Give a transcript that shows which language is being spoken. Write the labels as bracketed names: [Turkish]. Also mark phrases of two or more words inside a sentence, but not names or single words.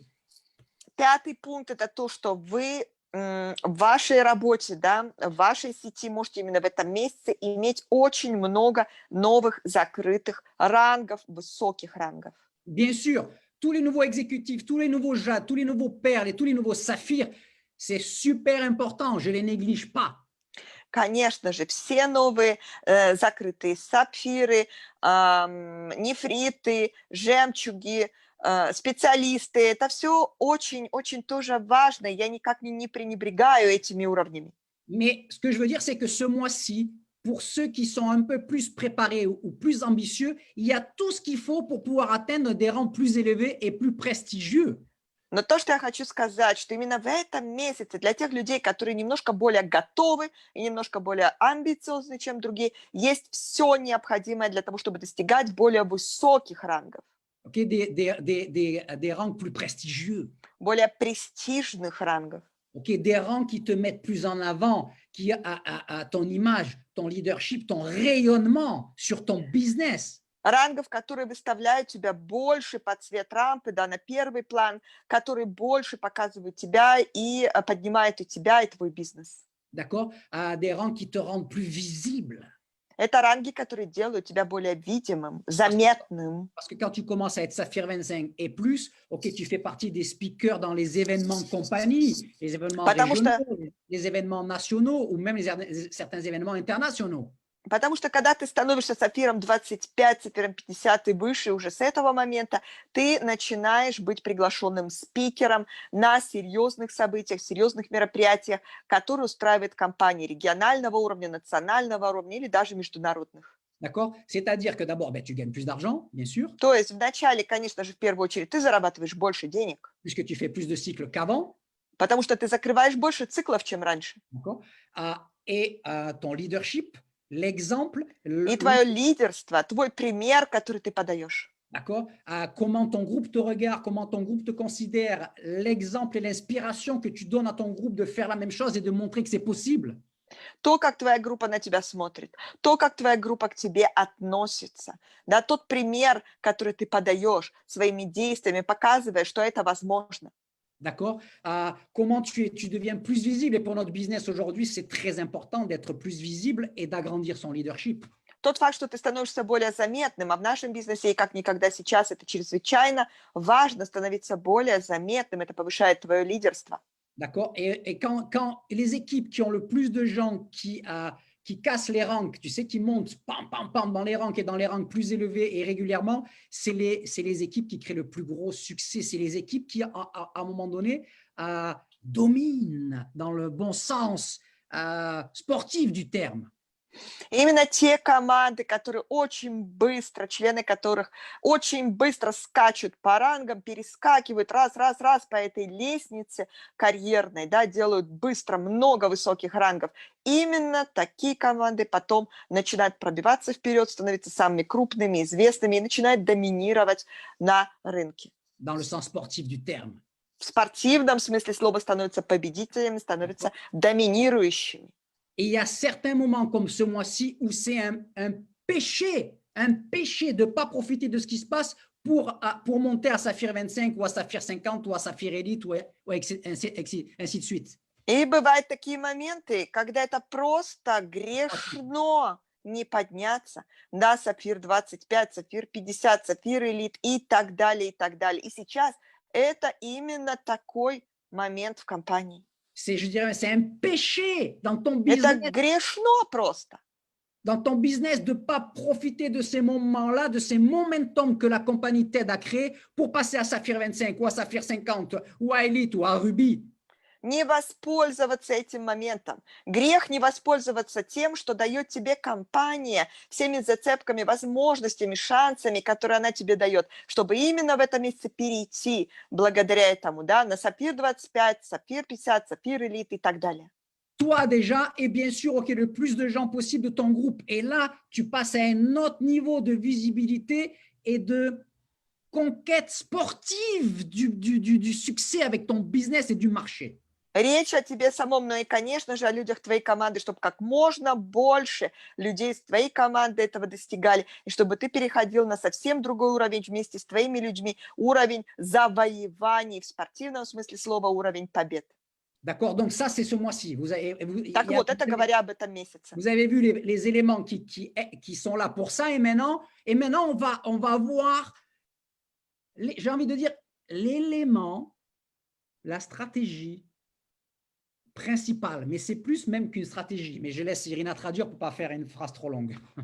[Russian] Пятый пункт – это то, что вы в вашей работе, да, в вашей сети можете именно в этом месяце иметь очень много новых закрытых рангов, высоких рангов. [French] Bien sûr, tous les nouveaux exécutifs, tous les nouveaux jades, tous les nouveaux perles et tous les nouveaux saphirs, c'est super important, je ne les néglige pas. [Russian] Конечно же, все новые закрытые сапфиры, нефриты, жемчуги, специалисты, это все очень-очень тоже важно. Я никак не пренебрегаю этими уровнями. [French] Mais ce que je veux dire, c'est que ce mois-ci, pour ceux qui sont un peu plus préparés ou plus ambitieux, il y a tout ce qu'il faut pour pouvoir atteindre des rangs plus élevés et plus prestigieux. [Russian] Но то, что я хочу сказать, что именно в этом месяце для тех людей, которые немножко более готовы и немножко более амбициозны, чем другие, есть все необходимое для того, чтобы достигать более высоких рангов. [French] Okay, des rangs plus prestigieux. [Russian] Более престижных рангов. [French] Okay, des rangs qui te mettent plus en avant, qui a ton image, ton leadership, ton rayonnement sur ton business. [Russian] Рангов, которые выставляют тебя больше под цвет рампы, да, на первый план, которые больше показывают тебя и поднимают и тебя, и твой бизнес. [French] D'accord? Des rangs qui te rendent plus visible. [Russian] Это ранги, которые делают тебя более видимым, заметным. [French] Parce que quand tu commences à être Saphir 25 et plus, OK, tu fais partie des speakers dans les événements de compagnie, les événements régionaux, les événements nationaux ou même certains événements internationaux. [Russian] Потому что когда ты становишься сапфиром 25, сапфиром 50 и выше, уже с этого момента ты начинаешь быть приглашенным спикером на серьезных событиях, серьезных мероприятиях, которые устраивает компании регионального уровня, национального уровня или даже международных. [French] D'accord? C'est-à-dire que d'abord, tu gagnes plus d'argent, bien sûr. [Russian] То есть вначале, конечно же, в первую очередь, ты зарабатываешь больше денег. [French] Puisque tu fais plus de cycles qu'avant. [Russian] потому что ты закрываешь больше циклов, чем раньше. [French] D'accord? Et ton leadership, l'exemple, [Russian] И твое лидерство, твой пример, который ты подаешь. [French] d'accord? Comment ton groupe te regarde, comment ton groupe te considère, l'exemple et l'inspiration que tu donnes à ton groupe de faire la même chose et de montrer que c'est possible. [Russian] То, как твоя группа на тебя смотрит, то, как твоя группа к тебе относится, да, тот пример, который ты подаешь своими действиями, показывая, что это возможно. [French] D'accord? Comment tu deviens plus visible. Et pour notre business aujourd'hui, c'est très important d'être plus visible et d'agrandir son leadership. [Russian] Тот факт, что ты становишься более заметным, а в нашем бизнесе и как никогда сейчас это чрезвычайно важно становиться более заметным, это повышает твое лидерство. [French] D'accord? Et quand les équipes qui ont le plus de gens qui cassent les ranks, tu sais, qui montent pam, pam, pam, dans les ranks et dans les ranks plus élevés et régulièrement, c'est les équipes qui créent le plus gros succès. C'est les équipes qui, à un moment donné, dominent dans le bon sens sportif du terme. [Russian] Именно те команды, которые очень быстро, члены которых очень быстро скачут по рангам, перескакивают раз по этой лестнице карьерной, да, делают быстро много высоких рангов. Именно такие команды потом начинают пробиваться вперед, становятся самыми крупными, известными и начинают доминировать на рынке. [French] Dans le sens sportif du terme. [Russian] В спортивном смысле слова становятся победителями, становятся доминирующими. [French] Et il y a certains moments comme ce mois-ci où c'est un péché de ne pas profiter de ce qui se passe pour monter à Saphir 25 ou à Saphir 50 ou à Saphir Elite ou ainsi de suite. [Russian] И бывают такие моменты, когда это просто грешно не подняться на Сапфир 25, Сапфир 50, Сапфир Элит и так далее, и так далее. И сейчас это именно такой момент в компании. [French] Je dirais, c'est un péché dans ton [Russian] Это [French] business, [Russian] грешно просто. [French] dans ton business de ne pas profiter de ces moments-là, de ces momentum que la compagnie t'aide à créer pour passer à Saphir 25 ou à Saphir 50 ou à Elite ou à Ruby. [Russian] Не воспользоваться этим моментом. Грех не воспользоваться тем, что дает тебе компания, всеми зацепками, возможностями, шансами, которые она тебе дает, чтобы именно в этом месяце перейти благодаря этому, да, на Сапфир 25, Сапфир 50, Сапфир Элит и так далее. [French] Toi déjà, et bien sûr, OK, le plus de gens possible de ton groupe. Et là, tu passes à un autre niveau de visibilité et de conquête sportive du succès avec ton business et du marché. [Russian] Речь о тебе самом, но и, конечно же, о людях твоей команды, чтобы как можно больше людей из твоей команды этого достигали, и чтобы ты переходил на совсем другой уровень вместе с твоими людьми, уровень завоеваний, в спортивном смысле слова, уровень побед. [French] D'accord? Donc ça, c'est ce mois-ci. [Russian] Так вот, это говоря об этом месяце. [French] Vous avez vu les éléments qui sont là pour ça. Et maintenant on va voir, j'ai envie de dire, l'élément, la stratégie principale. Mais c'est plus même qu'une stratégie. Mais je laisse Irina traduire pour ne pas faire une phrase trop longue.